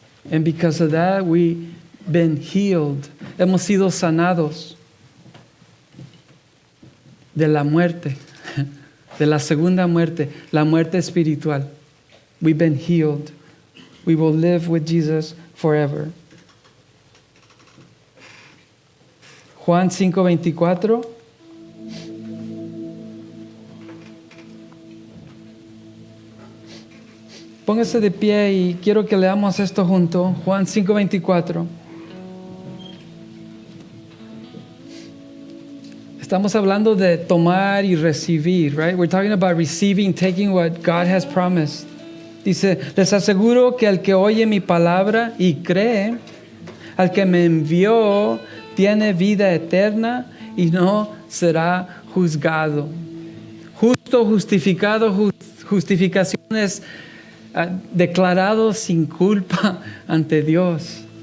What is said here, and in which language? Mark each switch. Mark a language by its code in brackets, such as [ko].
[en] And because of that, we've been healed. [es] Hemos sido sanados de la muerte, de la segunda muerte, la muerte espiritual. [en] We've been healed. We will live with Jesus forever. [es] Juan 5:24. Póngase de pie y quiero que leamos esto junto. Juan 5:24. Estamos hablando de tomar y recibir, right? [en] We're talking about receiving, taking what God has promised. [es] Dice, les aseguro que el que oye mi palabra y cree al que me envió tiene vida eterna y no será juzgado. Justo, justificado, justificación es declarado sin culpa ante Dios.